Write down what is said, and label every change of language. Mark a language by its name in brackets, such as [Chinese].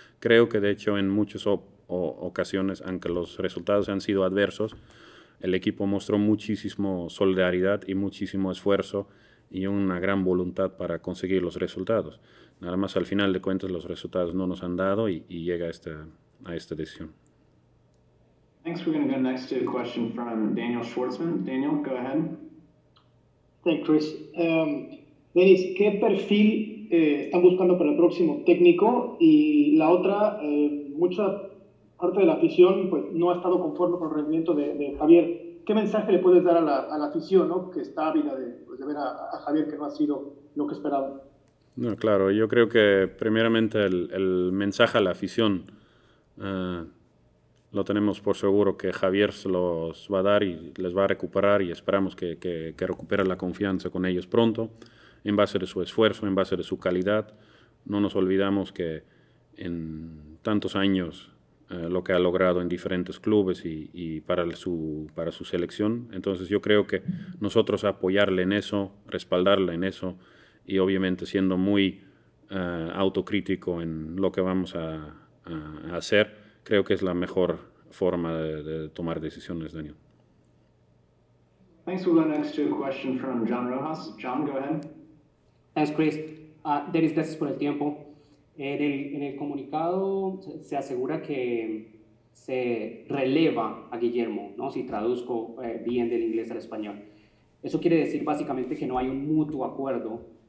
[Spanish] Creo que de hecho en muchas ocasiones, aunque los resultados han sido adversos, el equipo mostró muchísimo solidaridad y muchísimo esfuerzo y una gran voluntad para conseguir los resultados. Nada más al final de cuentas los resultados no nos han dado y llega a esta decisión. [English] Thanks. We're going to go next to a question from Daniel Schwartzman. Daniel, go ahead. Thanks, Chris. [Spanish] Denis, ¿qué perfil están buscando para el próximo técnico? Y la otra, mucha parte de la afición pues, no ha estado conforme con el rendimiento de Javier. ¿Qué mensaje le puedes dar a la afición, ¿no? Que está ávida de ver a Javier, que no ha sido lo que esperaba? No, claro, yo creo que primeramente el mensaje a la afición lo tenemos por seguro que Javier se los va a dar y les va a recuperar y esperamos que recupere la confianza con ellos pronto, en base de su esfuerzo, en base de su calidad. No nos olvidamos que en tantos años lo que ha logrado en diferentes clubes y para su selección. Entonces yo creo que nosotros apoyarle en eso, respaldarle en eso y obviamente siendo muy autocrítico en lo que vamos a hacer, creo que es la mejor forma de tomar decisiones, Daniel. [English] Thanks. We'll go next to a question from John Rojas. John, go ahead. Thanks, Chris. [Spanish] Denis, gracias por el tiempo. En el comunicado se asegura que se releva a Guillermo, ¿no? Si traduzco bien del inglés al español. Eso quiere decir básicamente que no hay un mutuo acuerdo.